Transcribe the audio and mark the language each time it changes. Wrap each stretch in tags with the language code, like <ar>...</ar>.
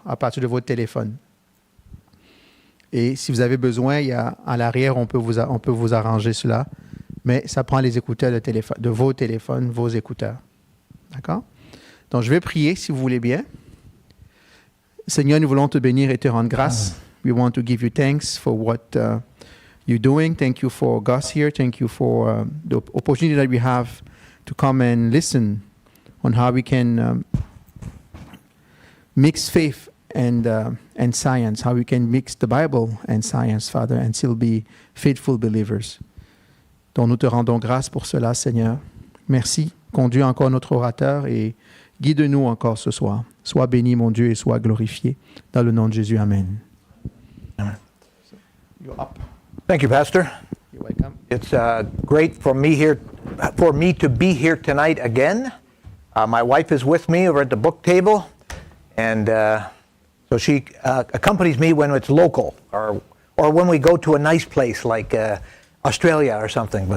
<fr>À partir de votre téléphone. Et si vous avez besoin, il y a, à l'arrière, on peut vous arranger cela, mais ça prend les écouteurs de vos téléphones, vos écouteurs. D'accord? Donc, je vais prier, si vous voulez bien. Seigneur, nous voulons te bénir et te rendre grâce.</fr> <en>We want to give you thanks for what you're doing. Thank you for Gus here. Thank you for the opportunity that we have to come and listen on how we can mix faith and science, how we can mix the Bible and science, Father, and still be faithful believers.</en> <fr>Donc nous te rendons grâce pour cela, Seigneur. Merci. Conduis encore notre orateur et guide-nous encore ce soir. Sois béni, mon Dieu, et sois glorifié. Dans le nom de Jésus, Amen.</fr> <en>Amen. You're up. Thank you, Pastor. You're welcome. It's great for me to be here tonight again. My wife is with me over at the book table, and so she accompanies me when it's local, or when we go to a nice place like Australia or something.</en>